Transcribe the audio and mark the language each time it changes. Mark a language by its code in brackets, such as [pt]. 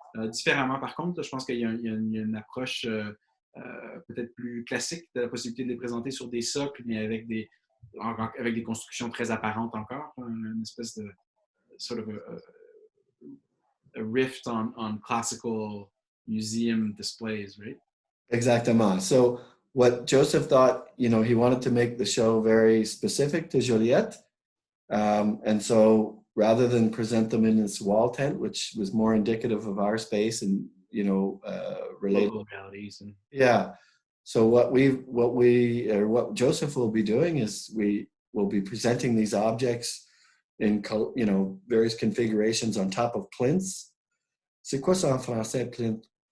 [fr] Différemment, par contre, là, je pense qu'il y a une approche peut-être plus classique de la possibilité de les présenter sur des socles, mais avec des constructions très apparentes encore, une espèce de [en] sort of a rift on classical museum displays, right? [fr] Exactement. [en] So what Joseph thought, he wanted to make the show very specific to Joliette. And so rather than present them in this wall tent, which was more indicative of our space and, related local realities. Yeah. So what Joseph will be doing is we will be presenting these objects in, various configurations on top of plinths. [fr] C'est quoi ça en français, plinth?